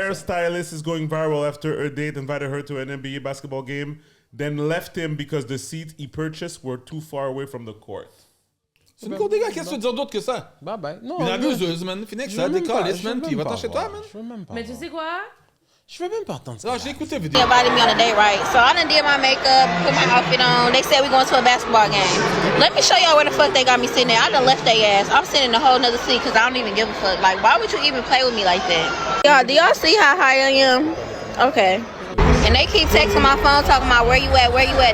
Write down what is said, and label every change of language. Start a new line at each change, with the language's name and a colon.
English: hairstylist is going viral after her date invited her to an NBA basketball game, then left him because the seat he purchased were too far away from the court.
French: C'est une cour des gars, qu'est-ce que tu veux dire d'autre que ça? Bye bye. Non, Une abuseuse, man. Finis avec ça, décalisse, man, puis va-t'en chez toi, man. Je veux même pas. Mais tu sais quoi? Je veux même pas entendre ça. Non, j'ai écouté la vidéo.
English: They invited me on a date, right? So I done did my makeup, put my outfit on. They said we going to a basketball game. Let me show y'all where the fuck they got me sitting at. I done left their ass. I'm sitting in a whole nother seat because I don't even give a fuck. Like, why would you even play with me like that? Y'all, do y'all see how high I am? Okay. And they keep texting my phone talking about where you at, where you at.